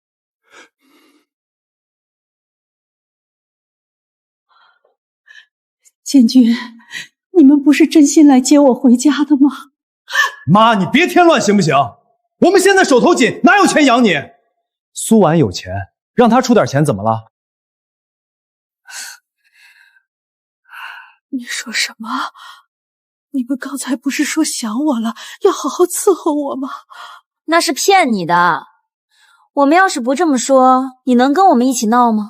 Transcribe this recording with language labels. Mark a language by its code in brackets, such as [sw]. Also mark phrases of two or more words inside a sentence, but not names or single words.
[zh] 建軍，你們不是真心來接我回家的嗎？媽，你別添亂行不行？我們現在手頭緊，哪有錢養你？蘇婉有錢，讓她出點錢怎麼了？你說什麼？你們剛才不是說想我了，要好好伺候我嗎？那是騙你的。我們要是不這麼說，你能跟我們一起鬧嗎？